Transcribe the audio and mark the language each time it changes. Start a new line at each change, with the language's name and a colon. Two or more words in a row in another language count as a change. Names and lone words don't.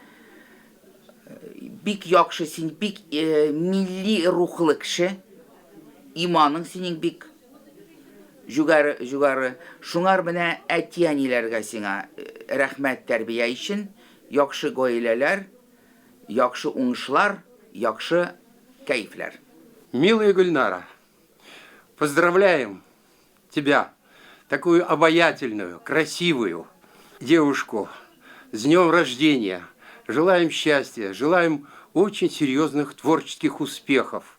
Tatar: Бик яхшы син, бик милли рухлы кеше. Иманың синең бик югары. Шуңар менә әти-әниләргә сиңа рәхмәт тәрбия өчен, яхшы гаиләләр, яхшы уңышлар, яхшы кайфлар.
Russian: Милая Гульнара, поздравляем тебя, такую обаятельную, красивую девушку, с днем рождения. Желаем счастья, желаем очень серьезных творческих успехов.